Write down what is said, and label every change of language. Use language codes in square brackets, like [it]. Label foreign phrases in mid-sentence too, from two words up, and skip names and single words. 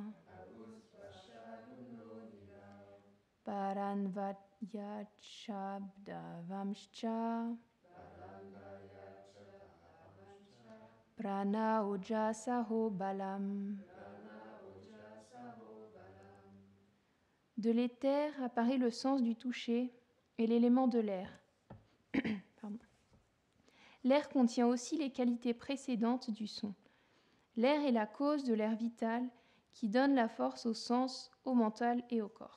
[sa] अभुस्पश गुणोनिल. परन्वत् शब्द वांश्च परन्दय चदवांश्च. प्राण ओजसहो बलम्. प्राण ओजसहो बलम्. [fr] De l'éther apparaît le sens du toucher et l'élément de l'air. Pardon. L'air contient aussi les qualités précédentes du son. L'air est la cause de l'air vital qui donne la force au sens, au mental et au corps.